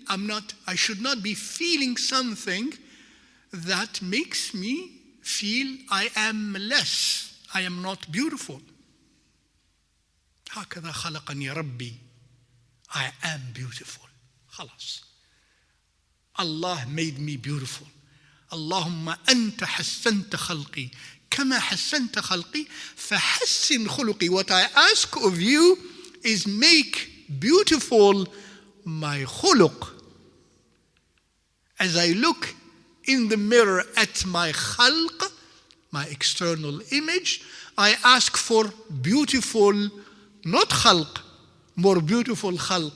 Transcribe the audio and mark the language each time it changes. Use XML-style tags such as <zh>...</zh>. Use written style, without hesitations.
<en>I should not be feeling something that makes me feel I am less. I am not beautiful.</en> <ar>هكذا خلقني ربي.</ar> <en>I am beautiful. خلاص. Allah made me beautiful.</en> <ar>اللهم أنت حسنت خلقي كما حسنت خلقي فحسن خلقي.</ar> <en>What I ask of you is make beautiful my khuluq. As I look in the mirror at my khalq, my external image, I ask for beautiful, not khalq, more beautiful khalq.</en>